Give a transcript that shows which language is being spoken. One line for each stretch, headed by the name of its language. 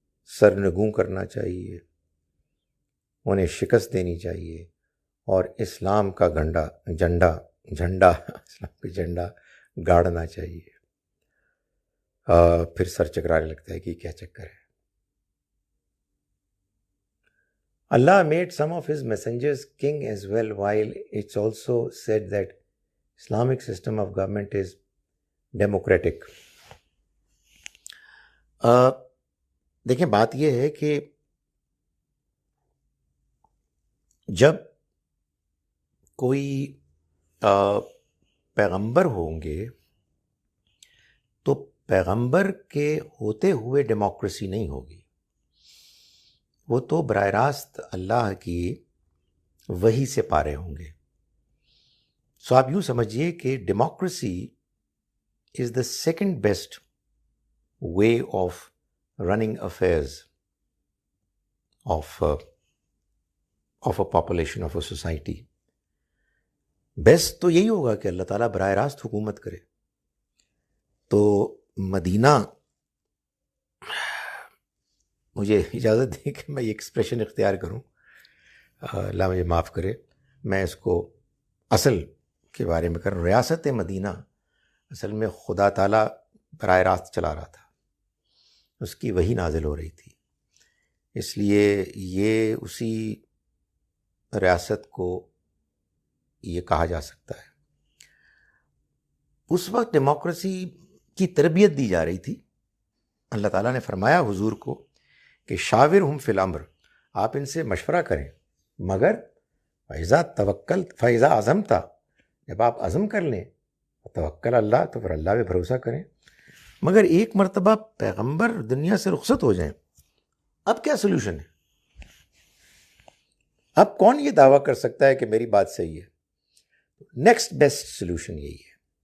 Urdu: سرنگوں کرنا چاہیے، انہیں شکست دینی چاہیے، اور اسلام کا جھنڈا اسلام کا جھنڈا گاڑنا چاہیے. پھر سر چکرانے لگتا ہے کہ کیا چکر ہے.
English: Allah made some of his messengers king as well, while it's also said that Islamic system of government is democratic.
Urdu: دیکھیں بات یہ ہے کہ جب کوئی پیغمبر ہوں گے تو پیغمبر کے ہوتے ہوئے ڈیموکریسی نہیں ہوگی، وہ تو براہ راست اللہ کی وحی سے پارے ہوں گے. سو آپ یوں سمجھیے کہ
English: Democracy is the second best way of running affairs of a population, of a society.
Urdu: Best تو یہی ہوگا کہ اللہ تعالیٰ براہ راست حکومت کرے. تو مدینہ مجھے اجازت دیں کہ میں یہ ایکسپریشن اختیار کروں، اللہ مجھے معاف کرے، میں اس کو اصل کے بارے میں کروں. ریاست مدینہ اصل میں خدا تعالیٰ براہ راست چلا رہا تھا، اس کی وحی نازل ہو رہی تھی، اس لیے یہ اسی ریاست کو یہ کہا جا سکتا ہے. اس وقت ڈیموکریسی کی تربیت دی جا رہی تھی. اللہ تعالیٰ نے فرمایا حضور کو کہ
Arabic: شاورہم فی الامر،
Urdu: آپ ان سے مشورہ کریں، مگر
Arabic: فَإِذَا عَزَمْتَ،
Urdu: جب آپ عزم کر لیں، توکل اللہ، تو پھر اللہ پہ بھروسہ کریں. مگر ایک مرتبہ پیغمبر دنیا سے رخصت ہو جائیں، اب کیا سلوشن ہے؟ اب کون یہ دعویٰ کر سکتا ہے کہ میری بات صحیح ہے؟
English: next best solution
Urdu: یہی ہے.